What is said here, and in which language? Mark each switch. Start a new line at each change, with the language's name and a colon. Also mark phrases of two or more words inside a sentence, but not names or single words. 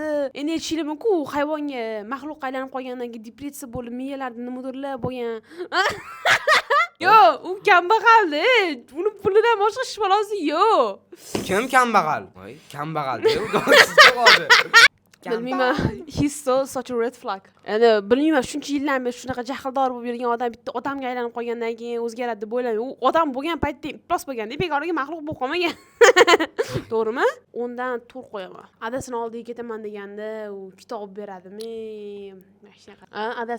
Uzbek: Endi aytishim-ku, hayvonga maxluq aylanib qolgandan keyin depressiya bo'lib, miyalarida nimadirlar bo'lgan. Yo'q, u kambag'alda. Uni pulidan boshqa ish balosi yo'q. Kim kambag'al? Voy, kambag'al-ku, do'stsiz qoldi. Bilmayman,
English: he's such a red flag.
Uzbek: Endi bilmayman, shuncha yildan beri shunaqa jahldor bo'lib yurgan odam bitta odamga aylanib qolgandan keyin o'zgaradi deb o'ylamang. U odam bo'lgan paytda iflos bo'lganda, bekoriga maxluq bo'lib qolmagan. To'g'rimi? Ondan tur qo'yaman. Adasini oldiga ketaman deganda, u kitob beradimi? Mana shunaqa. Adas